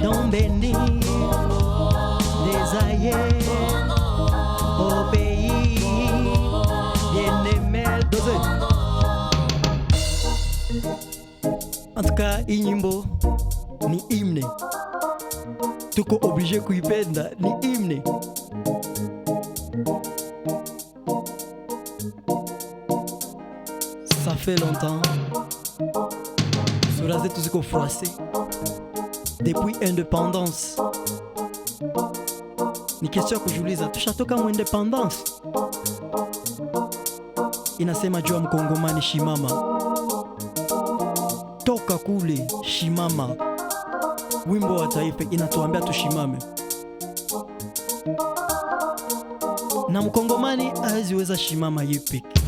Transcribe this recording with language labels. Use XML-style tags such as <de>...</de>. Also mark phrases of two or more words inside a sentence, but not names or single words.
<fr>béni des aïeux au pays bien-aimé. En tout cas,</fr> <sw>hii nyimbo ni hymne, tuko obligé kuipenda, ni hymne.</sw> <fr>Ça fait longtemps</fr> <sw>sura zetu ziko</sw> <fr>froissé depuis indépendance.</fr> <sw>Ni question ya kujiuliza, tushatoka mu independence? Inasema jua mkongomani shimama, toka kule shimama. Wimbo wa taifa inatuambia tushimame, na mkongomani haziweza shimama yepeke.</sw>